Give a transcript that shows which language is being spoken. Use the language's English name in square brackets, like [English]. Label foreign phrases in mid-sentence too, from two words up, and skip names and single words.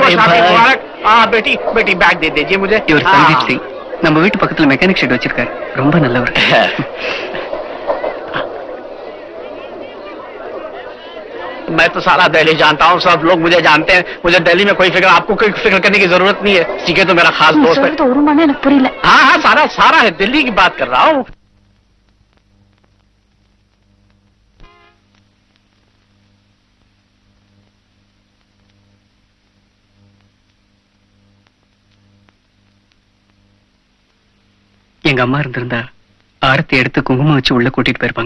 [Hindi] अरे शादी भाई। मुबारक। बेटी बेटी बैग दे दीजिए मुझे। [Tamil] இவர் சந்தீப் சிங், நம்ம வீட்டு பக்கத்துல [English] mechanic shed [Tamil] வச்சிருக்காரு. ரொம்ப நல்லவர். [Hindi] मैं तो सारा दिल्ली जानता हूँ, सब लोग मुझे जानते हैं। मुझे दिल्ली में कोई फिक्र, आपको कोई फिक्र करने की जरूरत नहीं है। सीके तो मेरा खास दोस्त है। [Tamil] ஒரு மணி எனக்கு புரியல. [Hindi] हाँ हाँ, सारा सारा है, दिल्ली की बात कर रहा हूँ। [Tamil] எங்க அம்மா இருந்திருந்தா ஆரத்தி எடுத்து குங்குமம் வச்சு உள்ள கூட்டிட்டு போயிருப்பாங்க.